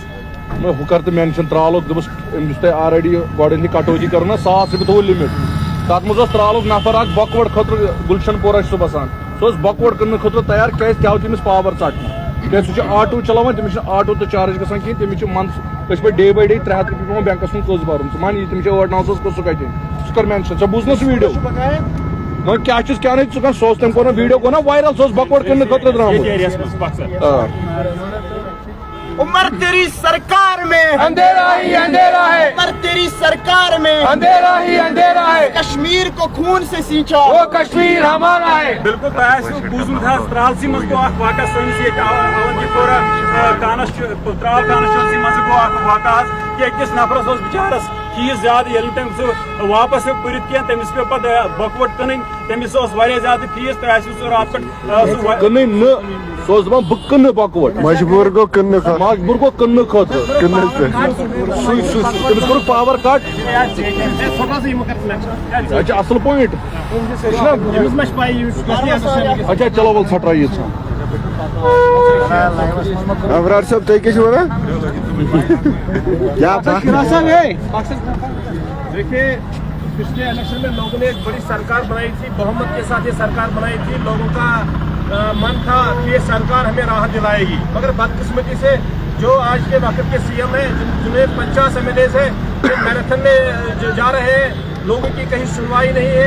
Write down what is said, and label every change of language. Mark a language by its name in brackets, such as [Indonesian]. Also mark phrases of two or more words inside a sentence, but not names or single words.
[Kashmiri] میں ہُہ کر تہٕ مینشن ترٛالُک دوٚپُس أمِس تۄہہِ آلریڈی گۄڈٕنیتھٕے کٹوتی کٔرٕو نا 100 رۄپیہِ تھوٚوُ لِمِٹ تتھ منٛز اوس ترٛالُک نفر اکھ بۄکوَٹ خٲطرٕ گُلشن پورہ چھُ سُہ بسان سُہ اوس بۄکوَٹ کٕننہٕ خٲطرٕ تیار کیازِ کیٛاہ آو تٔمِس پاور ژٹنہٕ کیازِ سُہ چھُ آٹوٗ چلاوان تٔمِس چھُنہٕ آٹوٗ تہِ چارٕج گژھان کِہیٖنۍ تٔمِس چھُ أسۍ پٲٹھۍ [English] day by day [Kashmiri] 3 ہتھ رۄپیہِ پیٚوان بینکس منٛز قٕسط بھرُن ژٕ مان یہِ تٔمِس چھِ 8-9 ساس سُہ کتہِ سُہ کر مینشن ژےٚ بوٗز نا سُہ ویٖڈیو وۄنۍ کیٛاہ چھُس کیٛاہ نہٕ ژٕ کر سُہ اوس تٔمۍ کوٚر نا ویٖڈیو کوٚر نا وایرل سُہ اوس بۄکوَٹ کٕننہٕ خٲطرٕ درٛامُت [Urdu] عمر تیری سرکار میں اندھیرا ہی اندھیرا ہے عمر تیری سرکار میں اندھیرا ہی اندھیرا ہے کشمیر کو خون سے سینچا وہ کشمیر ہمارا ہے [Kashmiri] بالکل تۄہہِ آسِوٕ بوٗزمُت حظ ترٛالسٕے منٛز گوٚو اکھ واقعہ سٲنِس ییٚتہِ اونتی پورہ ترٛال کانسچُوینسی منٛز گوٚو اکھ واقعہ حظ کہ أکِس نفرس اوس بِچارس فیٖس زیادٕ ییٚلہِ نہٕ تٔمۍ سُہ واپس ہیوٚک پٔرِتھ کینٛہہ تٔمِس پیوٚو پتہٕ بۄکوَٹ کٕنٕنۍ تٔمِس اوس واریاہ زیادٕ فیٖس تۄہہِ آسِوٕ سُہ راتہٕ پٮ۪ٹھ کٕنٕنۍ نہٕ سُہ اوس دپان بہٕ کٕنہٕ بۄکوَٹ مجبوٗر گوٚو کٕننہٕ خٲطرٕ مجبوٗر گوٚو کٕننہٕ خٲطرٕ تٔمِس کوٚرُکھ [English] power cut [Kashmiri] یہِ چھِ اصل پویِنٹ [Urdu] اچھا چلو [Kashmiri] ول ژھٹرا یہِ ابرار صٲب تُہۍ کیٛاہ چھِو ونان [Urdu] دیکھیے پچھلے الیکشن میں لوگوں نے ایک بڑی سرکار بنائی تھی بہمت کے ساتھ یہ سرکار بنائی تھی لوگوں کا من تھا کہ یہ سرکار ہمیں راحت دلائے گی مگر بدقسمتی سے جو آج کے وقت کے CM ہیں جنہیں 50 MLAs ہیں یہ میراتھن میں جا رہے ہیں لوگوں کی کہیں سنوائی نہیں ہے